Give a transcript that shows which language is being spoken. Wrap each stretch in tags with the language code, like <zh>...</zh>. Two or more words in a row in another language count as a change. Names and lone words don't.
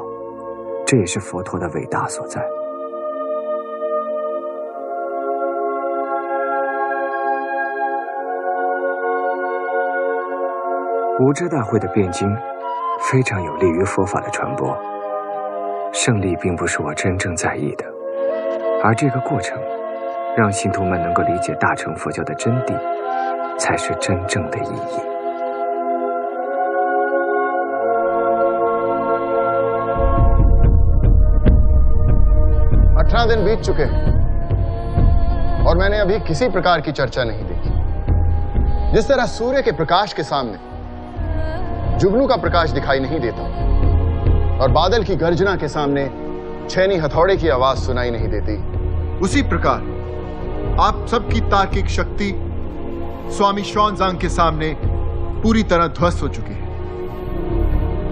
<zh>这也是佛陀的伟大所在。无遮大会的辩经非常有利于佛法的传播，胜利并不是我真正在意的，而这个过程让信徒们能够理解大乘佛教的真谛，才是真正的意义。</zh> <hi>दिन बीत चुके हैं और मैंने अभी किसी प्रकार की चर्चा नहीं देखी। जिस तरह सूर्य के प्रकाश के सामने जुगनू का प्रकाश दिखाई नहीं देता और बादल की गर्जना के सामने छेनी हथौड़े की आवाज सुनाई नहीं देती, उसी प्रकार आप सबकी तार्किक शक्ति स्वामी श्वानजांग के सामने पूरी तरह ध्वस्त हो चुके हैं।</hi>